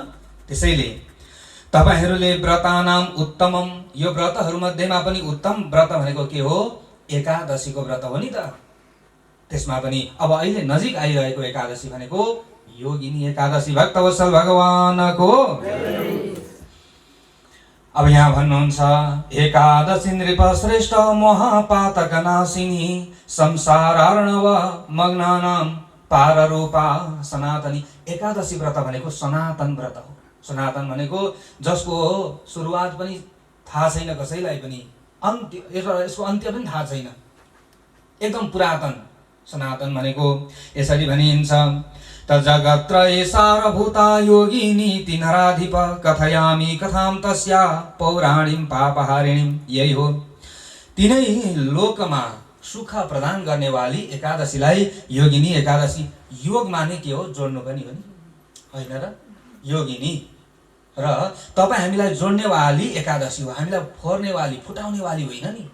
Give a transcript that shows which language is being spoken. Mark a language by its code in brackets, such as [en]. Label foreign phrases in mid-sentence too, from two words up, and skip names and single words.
[ne] त्यसैले तपाईहरूले [sa] व्रतानाम उत्तमम, [ne] यो व्रतहरूमध्येमा पनि उत्तम व्रत भनेको के हो? एकादशीको व्रत हो नि त। त्यसमा पनि अब अहिले नजिक आइरहेको एकादशी भनेको योगिनी एकादशी, भक्तवत्सल भगवानको। अब यहाँ भन्नुहुन्छ, [sa] एकादशी नृप श्रेष्ठ महापातक नाशिनी संसारार्णव मग्नानां पाररूपा सनातनी। [ne] एकादशी व्रत भनेको सनातन व्रत हो। सनातन भनेको जसको सुरुवात पनि थाहा छैन कसैलाई पनि, अन्त्य यसको अन्त्य पनि थाहा छैन, एकदम पुरातन। सनातन भनेको यसरी भनिन्छ, [sa] त जगत्त्रये सारभूता योगिनी नराधिप कथयामि कथां तस्या पौराणिं पापहारिणीं। [ne] यही हो, तिनै लोकमा सुख प्रदान गर्ने वाली एकादशीलाई योगिनी एकादशी। योग माने के हो? जोड्नु पनि हो नि, होइन र? योगिनी र तपाईँ हामीलाई जोड्ने वाली एकादशी हो, हामीलाई फोर्ने वाली फुटाउने वाली होइन नि।